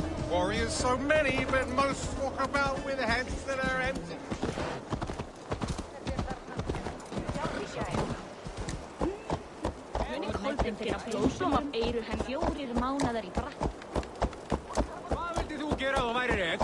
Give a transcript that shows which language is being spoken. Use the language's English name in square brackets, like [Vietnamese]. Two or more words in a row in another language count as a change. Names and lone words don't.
[English] Warriors so many, but most walk about with heads that are empty. [Icelandic] Hvað vildi þú gera ef þú værir ek?